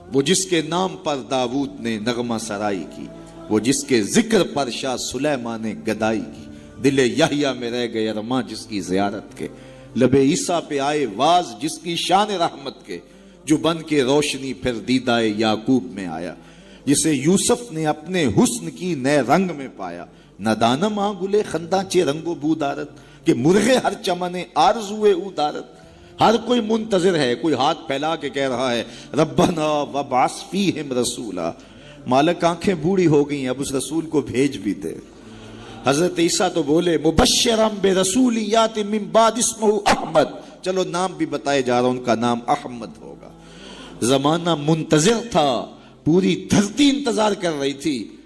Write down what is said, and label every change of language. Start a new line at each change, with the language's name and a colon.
Urdu: وہ جس کے نام پر داؤد نے نغمہ سرائی کی، وہ جس کے ذکر پر شاہ سلیمان نے گدائی کی. دل یحییٰ میں رہ گئے ارماں جس کی زیارت کے، لب عیسیٰ پہ آئے واز جس کی شان رحمت کے. جو بن کے روشنی پھر دیدائے یعقوب میں آیا، جسے یوسف نے اپنے حسن کی نئے رنگ میں پایا.
Persian: ندانم آ گلے خنداں چے رنگ و بو دارت، کہ مرغے ہر چمنے آرزوئے او دارت.
Urdu: ہر کوئی منتظر ہے، کوئی ہاتھ پھیلا کے کہہ رہا ہے
Arabic: ربنا وابعث فیہم رسولا.
Urdu: مالک آنکھیں بوڑھی ہو گئی، اب اس رسول کو بھیج بھی دے. حضرت عیسیٰ تو بولے
Arabic: مبشرا برسول یات من بعد اسمہ احمد.
Urdu: چلو نام بھی بتائے جا رہا، ان کا نام احمد ہوگا. زمانہ منتظر تھا، پوری دھرتی انتظار کر رہی تھی.